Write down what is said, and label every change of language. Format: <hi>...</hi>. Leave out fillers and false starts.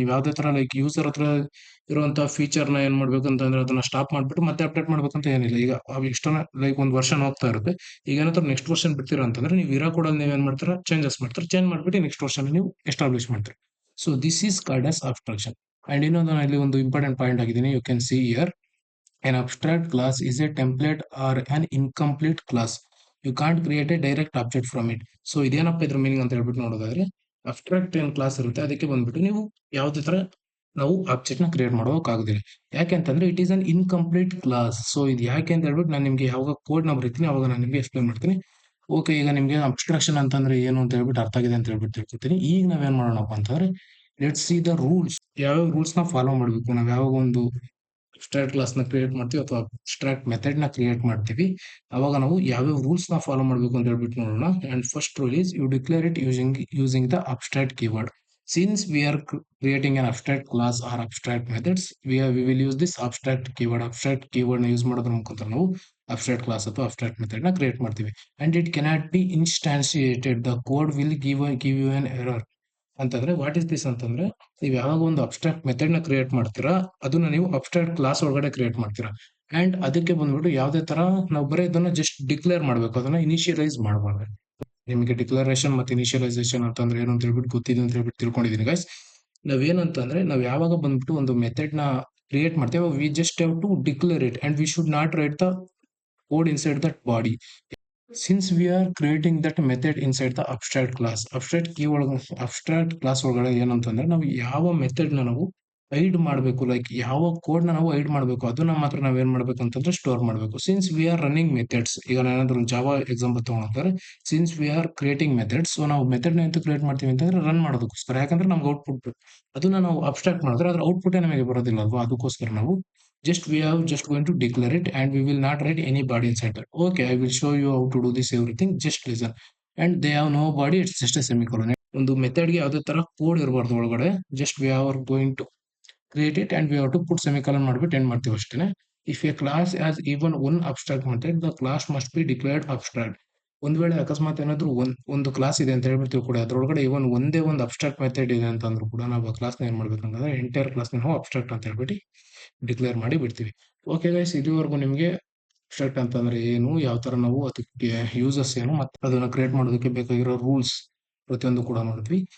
<kn>ನೀವು ಯಾವ್ದೇ ತರ ಲೈಕ್ ಯೂಸರ್ ಹತ್ರ ಇರುವಂತಹ ಫೀಚರ್ ನ ಏನ್ ಮಾಡ್ಬೇಕು ಅಂತಂದ್ರೆ, ಅದನ್ನ ಸ್ಟಾಪ್ ಮಾಡ್ಬಿಟ್ಟು ಮತ್ತೆ ಅಪ್ಡೇಟ್ ಮಾಡ್ಬೇಕಂತ ಏನಿಲ್ಲ. ಈಗ ಎಷ್ಟೊಂದು ಲೈಕ್ ಒಂದು ವರ್ಷನ್ ಹೋಗ್ತಾ ಇರುತ್ತೆ. ಈಗ ಏನಾದ್ರು ನೆಕ್ಸ್ಟ್ ವರ್ಷನ್ ಬಿಡ್ತೀರಾ ಅಂತಂದ್ರೆ, ನೀವು ಇರೋ ಕೋಡ್ ಅಲ್ಲಿ ನೀವೇನ್ ಮಾಡ್ತೀರಾ, ಚೇಂಜ್ ಮಾಡ್ಬಿಟ್ಟು ನೆಕ್ಸ್ಟ್ ವರ್ಷನ್ ನೀವು ಎಸ್ಟಾಬ್ಲಿಷ್ ಮಾಡ್ತೀರಿ.</kn> <en>So this is called as abstraction. And</en> <kn>ಇನ್ನೊಂದು ಇಲ್ಲಿ ಒಂದು ಇಂಪಾರ್ಟೆಂಟ್ ಪಾಯಿಂಟ್ ಆಗಿದ್ದೀನಿ,</kn> <en>You can see here. An abstract class is a template or an incomplete class. You can't create a direct object from it.</en> <kn>So ಇದೇನಪ್ಪ ಇದ್ರ meaning ಅಂತ ಹೇಳ್ಬಿಟ್ಟು ನೋಡೋದಾದ್ರೆ, abstract ಏನ್ ಕ್ಲಾಸ್ ಇರುತ್ತೆ ಅದಕ್ಕೆ ಬಂದ್ಬಿಟ್ಟು ನೀವು ಯಾವುದೇ ತರ ನಾವು ಆಬ್ಜೆಕ್ಟ್ ನ ಕ್ರಿಯೇಟ್ ಮಾಡೋಕ್ಕಾಗೋದಿಲ್ಲ. ಯಾಕೆಂತಂದ್ರೆ</kn> <en>It is an incomplete class.</en> <kn>So ಇದು ಯಾಕೆ ಅಂತ ಹೇಳ್ಬಿಟ್ಟು ನಾನು ನಿಮ್ಗೆ ಯಾವಾಗ ಕೋಡ್ ನ ಬರೀತೀನಿ ಅವಾಗ ನಾನು ನಿಮ್ಗೆ ಎಕ್ಸ್‌ಪ್ಲೇನ್ ಮಾಡ್ತೀನಿ. ಓಕೆ, ಈಗ ನಿಮ್ಗೆ ಅಬ್ಸ್ಟ್ರಾಕ್ಷನ್ ಅಂತಂದ್ರೆ ಏನು ಅಂತ ಹೇಳ್ಬಿಟ್ಟು ಅರ್ಥ ಆಗಿದೆ ಅಂತ ಹೇಳ್ಬಿಟ್ಟು ತಿಳ್ಕೊತೀನಿ. ಈಗ ನಾವೇನ್ ಮಾಡೋಣಪ್ಪ ಅಂತಂದ್ರೆ</kn> <en>Let's see the rules.</en> <kn>ಯಾವ್ಯಾವ ರೂಲ್ಸ್ ನ ಫಾಲೋ ಮಾಡ್ಬೇಕು ನಾವ್ ಯಾವಾಗ ಒಂದು ಅಬ್ಸ್ಟ್ರಾಕ್ಟ್ ಕ್ಲಾಸ್ ನ ಕ್ರಿಯೇಟ್ ಮಾಡ್ತೀವಿ ಅಥವಾ ಅಬ್ಸ್ಟ್ರಾಕ್ಟ್ ಮೆಥಡ್ ನ ಕ್ರಿಯೇಟ್ ಮಾಡ್ತೀವಿ, ಅವಾಗ ನಾವು ಯಾವ್ಯಾವ ರೂಲ್ಸ್ ನ ಫಾಲೋ ಮಾಡ್ಬೇಕು ಅಂತ ಹೇಳ್ಬಿಟ್ಟು ನೋಡೋಣ.</kn> <en>And first rule is you declare it using the abstract keyword. Since we are creating an abstract class or abstract methods, we will use this abstract keyword.</en> <kn>Abstract keyword ನ use ಮಾಡೋದ್ರ ಮುಖಾಂತರ ನಾವು abstract class ಅಥವಾ abstract method ನ create ಮಾಡ್ತೀವಿ.</kn> <en>And it cannot be instantiated. The code will give you an error.</en> <kn>ಅಂತಂದ್ರೆ</kn> <en>what is this</en> <kn>ಅಂತಂದ್ರೆ, ನೀವು ಯಾವಾಗ ಒಂದು ಅಬ್ಸ್ಟ್ರಾಕ್ಟ್ ಮೆಥಡ್ ನ ಕ್ರಿಯೇಟ್ ಮಾಡ್ತೀರಾ ಅದನ್ನ ನೀವು ಅಬ್ಸ್ಟ್ರಾಕ್ಟ್ ಕ್ಲಾಸ್ ಒಳಗಡೆ ಕ್ರಿಯೇಟ್ ಮಾಡ್ತೀರಾ. ಅಂಡ್ ಅದಕ್ಕೆ ಬಂದ್ಬಿಟ್ಟು ಯಾವ್ದೇ ತರ ನಾವು ಬರೀ ಇದನ್ನ ಜಸ್ಟ್ ಡಿಕ್ಲೇರ್ ಮಾಡ್ಬೇಕು, ಅದನ್ನ ಇನಿಷಿಯಲೈಸ್ ಮಾಡಬಾರ್ದು. ನಿಮಗೆ ಡಿಕ್ಲರೇಷನ್ ಮತ್ತೆ ಇನಿಷಿಯಲೈಸೇಷನ್ ಅಂತಂದ್ರೆ ಏನು ಅಂತ ಹೇಳ್ಬಿಟ್ಟು ಗೊತ್ತಿದೆ ಅಂತ ಹೇಳ್ಬಿಟ್ಟು ತಿಳ್ಕೊಂಡಿದೀನಿ ಗೈಸ್. ನಾವೇನಂತಂದ್ರೆ ನಾವ್ ಯಾವಾಗ ಬಂದ್ಬಿಟ್ಟು ಒಂದು ಮೆಥಡ್ ನ ಕ್ರಿಯೇಟ್ ಮಾಡ್ತೇವೆ,</kn> <en>We just have to declare it and we should not write the code inside that body. Since we are creating that method inside the abstract class,</en> <kn>abstract key ಒಳಗೆ abstract class ಒಳಗಡೆ ಏನಂತಂದ್ರೆ ನಾವು ಯಾವ method ನ ನಾವು ಐಡ್ ಮಾಡಬೇಕು, like ಯಾವ code ನ ನಾವು ಐಡ್ ಮಾಡಬೇಕು ಅದನ್ನ ಮಾತ್ರ ನಾವೇನ್ ಮಾಡ್ಬೇಕು ಅಂತಂದ್ರೆ ಸ್ಟೋರ್ ಮಾಡಬೇಕು.</kn> <en>since we are running methods,</en> <kn>ಈಗ ನಾನೇನಾದ್ರು ಜಾವಾ ಎಕ್ಸಾಂಪಲ್ ತಗೊಂಡ್ರೆ,</kn> <en>since we are creating methods,</en> <kn>so ನಾವು ಮೆಥಡ್ ನ ಎಂತ ಕ್ರಿಯೇಟ್ ಮಾಡ್ತೀವಿ ಅಂತಂದ್ರೆ ರನ್ ಮಾಡೋದಕ್ಕೋಸ್ಕರ. ಯಾಕಂದ್ರೆ ನಮ್ಗೆ ಔಟ್ಪುಟ್ ಅದನ್ನ ನಾವು ಅಬ್ಸ್ಟ್ರಾಕ್ಟ್ ಮಾಡಿದ್ರೆ ಅದ್ರ ಔಟ್ಪುಟ್ ನಮಗೆ ಬರೋದಿಲ್ಲ ಅಲ್ವಾ, ಅದಕ್ಕೋಸ್ಕರ ನಾವು</kn> <en>we have just going to declare it and we will not write any body inside that. Okay, I will show you how to do this everything, just listen. And they have no body, it's just a semicolon.</en> <kn>ಒಂದು method ಗೆ ಯಾವುದೇ ತರ code ಇರಬಾರ್ದು ಒಳಗಡೆ, just</kn> <en>we are going to create it and we have to put semicolon</en> <kn>ಮಾಡ್ಬಿಟ್ಟು end ಮಾಡ್ತೀವಿ ಅಷ್ಟೇನೆ.</kn> <en>If a class has even one abstract method, the class must be declared abstract.</en> <kn>ಒಂದ್ ವೇಳೆ ಅಕಸ್ಮಾತ್ ಏನಾದ್ರು ಒಂದು ಕ್ಲಾಸ್ ಇದೆ ಅಂತ ಹೇಳ್ಬಿಡ್ತೀವಿ ಕೂಡ, ಅದ್ರೊಳಗಡೆ ಇವನ್ ಒಂದೇ ಒಂದು ಅಬ್ಸ್ಟ್ರಾಕ್ಟ್ ಮೆಥಡ್ ಇದೆ ಅಂತಂದ್ರು ಕೂಡ ನಾವು ಆ ಕ್ಲಾಸ್ ನ ಏನ್ ಮಾಡ್ಬೇಕಂತಂದ್ರೆ ಎಂಟೈರ್ ಕ್ಲಾಸ್ ನಾವು ಅಬ್ಸ್ಟ್ರಾಕ್ಟ್ ಅಂತ ಹೇಳ್ಬಿಟ್ಟು ಡಿಕ್ಲೇರ್ ಮಾಡಿ ಬಿಡ್ತೀವಿ. ಓಕೆ ಗೈಸ್, ಇದುವರೆಗೂ ನಿಮಗೆ ಅಬ್ಸ್ಟ್ರಾಕ್ಟ್ ಅಂತಂದ್ರೆ ಏನು, ಯಾವ ತರ ನಾವು ಅದಕ್ಕೆ ಯೂಸಸ್ ಏನು, ಮತ್ತೆ ಅದನ್ನ ಕ್ರಿಯೇಟ್ ಮಾಡೋದಕ್ಕೆ ಬೇಕಾಗಿರೋ ರೂಲ್ಸ್ ಪ್ರತಿಯೊಂದು ಕೂಡ ನೋಡಿದ್ವಿ.</kn>